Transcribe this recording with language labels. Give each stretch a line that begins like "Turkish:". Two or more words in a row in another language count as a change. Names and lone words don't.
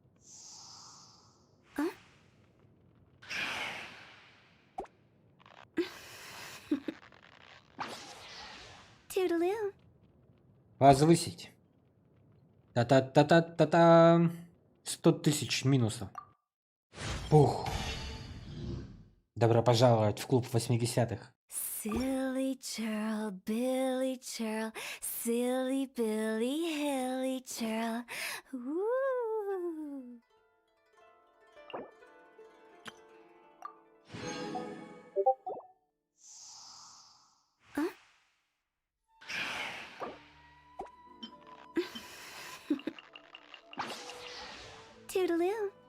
Russian: Toodaloo. Возвысить. Та-та-та-та-та-та. 100 тысяч минусов. Пух. Добро пожаловать в клуб 80-х.
English: Silly churl, Billy churl, silly Billy, hilly churl. Woo! Toodaloo.